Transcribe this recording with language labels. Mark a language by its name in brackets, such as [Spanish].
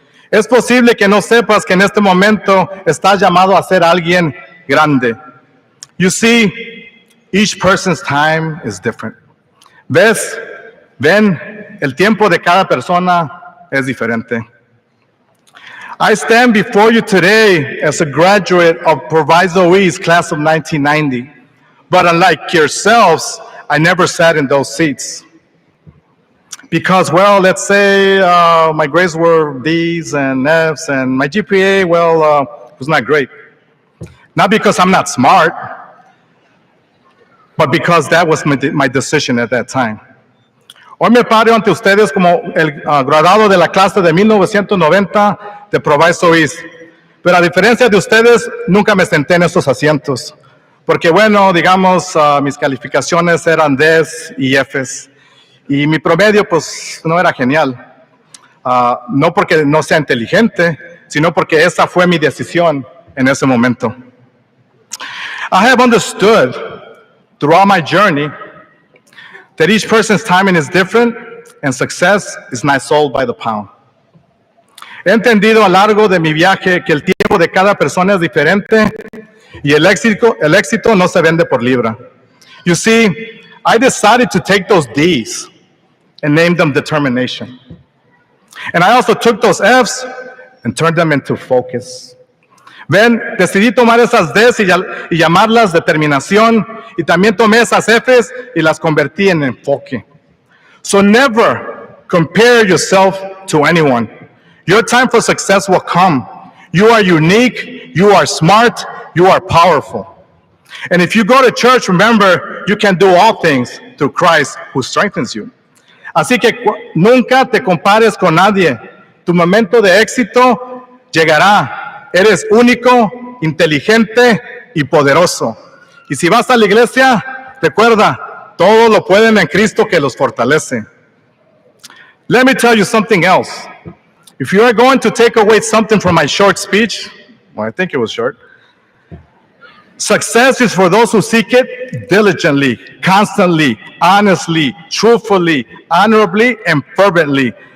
[Spanish] Es posible que no sepas que en este momento estás llamado a ser alguien grande. [English] You see, each person's time is different. [Spanish] Ven, el tiempo de cada persona es diferente. [English] I stand before you today as a graduate of Proviso East class of 1990. But unlike yourselves, I never sat in those seats. Because, well, let's say my grades were D's and F's, and my GPA, was not great. Not because I'm not smart, but because that was my decision at that time. [Spanish] Hoy me paro ante ustedes como el graduado de la clase de 1990 de Proviso East. Pero a diferencia de ustedes, nunca me senté en esos asientos. Porque bueno, digamos, mis calificaciones eran D's y F's. Y mi promedio, pues, no era genial. No porque no sea inteligente, sino porque esa fue mi decisión en ese momento. [English] I have understood throughout my journey that each person's timing is different and success is not sold by the pound. [Spanish] He entendido a lo largo de mi viaje que el tiempo de cada persona es diferente y el éxito no se vende por libra. [English] You see, I decided to take those D's and name them determination. And I also took those F's and turned them into focus. [Spanish] Ven, decidí tomar esas D's y llamarlas determinación, y también tomé esas F's y las convertí en enfoque. [English] So never compare yourself to anyone. Your time for success will come. You are unique, you are smart, you are powerful. And if you go to church, remember, you can do all things through Christ who strengthens you. [Spanish] Así que nunca te compares con nadie. Tu momento de éxito llegará. Eres único, inteligente y poderoso. Y si vas a la iglesia, recuerda, todo lo pueden en Cristo que los fortalece. [English] Let me tell you something else. If you are going to take away something from my short speech, well, I think it was short. Success is for those who seek it diligently, constantly, honestly, truthfully, honorably, and fervently.